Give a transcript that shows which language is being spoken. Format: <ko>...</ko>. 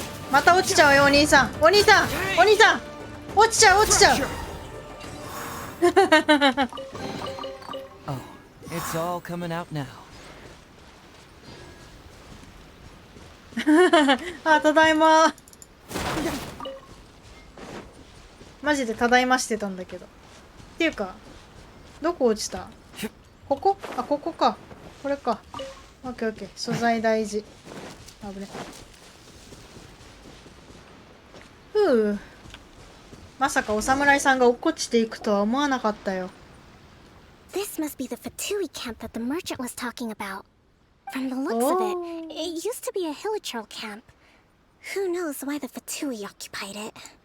<ja>また落ちちゃうよお兄さん。お兄さんお兄さん、落ちちゃう落ちちゃう。</ja> <en>Oh, it's all coming out now.</en> <ja>あ、ただいま。マジでただいましてたんだけど。っていうか、どこ落ちた？ここ？あ、ここか。これか。オッケーオッケー。素材大事。危ね。ふう。まさかお侍さんが落っこちていくとは思わなかったよ。</ja> <en>This must be the Fatui camp that the merchant was talking about. From the looks of it, it used to be a hilichurl camp. Who knows why the Fatui occupied it?</en>